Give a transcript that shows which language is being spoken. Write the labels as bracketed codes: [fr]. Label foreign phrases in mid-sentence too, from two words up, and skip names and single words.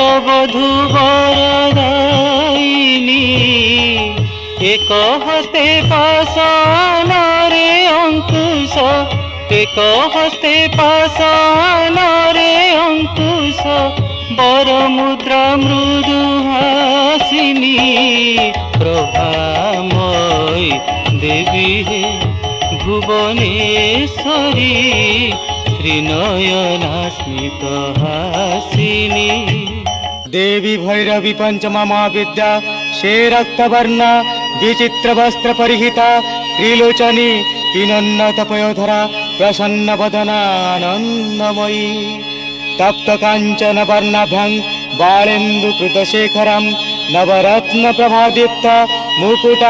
[or] ବଧୂ ବରଦାୟିନୀ, ଏକ ହସ୍ତେ ପାଶନରେ ଅଙ୍କୁଶ, ଏକ ହସ୍ତେ ପାଶନରେ ଅଙ୍କୁଶ, ବର ମୁଦ୍ରା ମୃଦୁ ହାସିନୀ, ପ୍ରଭାମୟୀ ଦେବୀ ହେ ଭୁବନେଶ୍ୱରୀ, ତ୍ରିନୟନା ସ୍ମିତ ହାସିନୀ। [sa] देवी भैरवी पंचमा महाविद्या, से रक्तवर्णा, विचित्र वस्त्र परिहिता, त्रिलोचनी, पिनोन्नत पयोधरा, प्रसन्न वदना आनंदमयी, तप्त कांचन वर्णाभ्यं बालेन्दु कृतशेखरं, नवरत्न प्रभादीप्त मुकुटा